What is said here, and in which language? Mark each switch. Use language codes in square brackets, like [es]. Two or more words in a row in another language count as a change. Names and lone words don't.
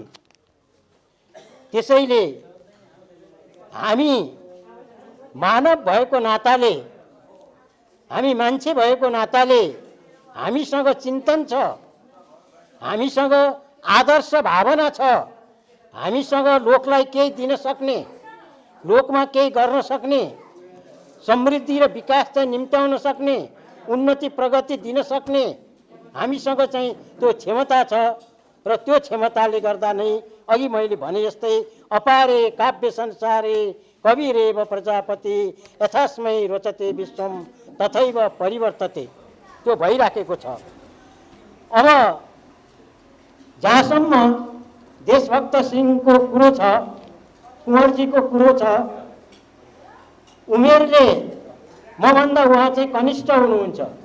[ne] त्यसैले हामी मानव भएको नाताले, हामी मान्छे भएको नाताले हामीसँग चिन्तन छ, हामीसँग आदर्श भावना छ, हामीसँग लोकलाई केही दिन सक्ने, लोकमा केही गर्न सक्ने, समृद्धि र विकास चाहिँ निम्त्याउन सक्ने, उन्नति प्रगति दिन सक्ने हामीसँग चाहिँ त्यो क्षमता छ। र त्यो क्षमताले गर्दा नै अघि मैले भने जस्तै [sa] अपारे काव्य संसारे कविरेव प्रजापति यथास्मै रोचते विश्वम तथैव परिवर्तते, [ne] त्यो भइराखेको छ। अब जहाँसम्म देशभक्त सिंहको कुरो छ, कुँवरजीको कुरो छ, उमेरले मभन्दा उहाँ चाहिँ कनिष्ठ हुनुहुन्छ।